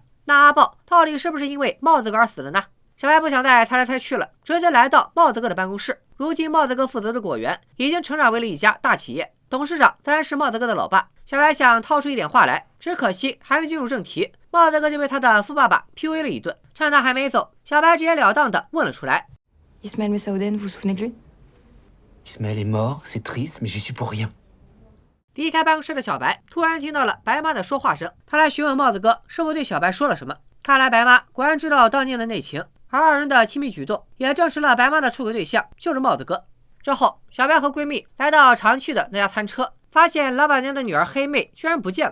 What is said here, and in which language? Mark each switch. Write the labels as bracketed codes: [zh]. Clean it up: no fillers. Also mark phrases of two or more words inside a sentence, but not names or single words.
[zh] 那阿豹到底是不是因为帽子哥而死了呢？小白不想再猜来猜去了，直接来到帽子哥的办公室。如今帽子哥负责的果园已经成长为了一家大企业，董事长自然是帽子哥的老爸。小白想掏出一点话来，只可惜还没进入正题，帽子哥就被他的富爸爸 PUA 了一顿。趁他还没走，小白直截了当地问了出来 [fr] Ismaël Messaouden, vous vous souvenez de lui? Ismaël est mort, c'est triste, mais j'y suis pour rien. [zh] 离开办公室的小白突然听到了白妈的说话声，他来询问帽子哥是否对小白说了什么。看来白妈果然知道当年的内情，而二人的亲密举动也证实了白妈的出轨对象就是帽子哥。之后，小白和闺蜜来到常去的那家餐车，发现老板娘的女儿黑妹居然不见了。